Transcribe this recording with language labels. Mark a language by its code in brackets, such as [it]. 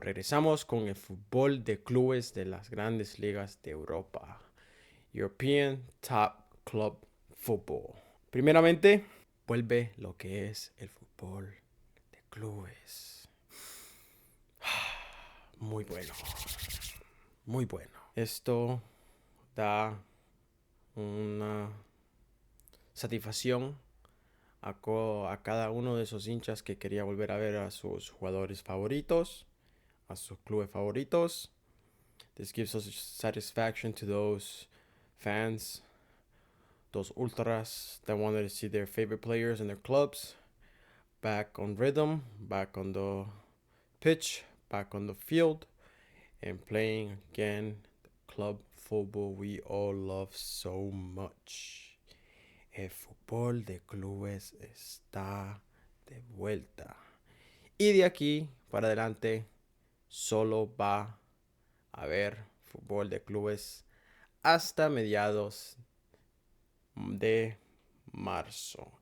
[es] Regresamos con el fútbol de clubes de las grandes ligas de Europa. [en] European Top Club Football. [es] Primeramente, vuelve lo que es el fútbol de clubes. Muy bueno. Muy bueno. Esto da una satisfacción a cada uno de esos hinchas que quería volver a ver a sus jugadores favoritos, a sus clubes favoritos. [en] This gives us satisfaction to those fans, those ultras that wanted to see their favorite players and their clubs back on rhythm, back on the pitch, back on the field, and playing again the club football we all love so much. [es] El fútbol de clubes está de vuelta. Y de aquí para adelante solo va a haber fútbol de clubes hasta mediados de marzo.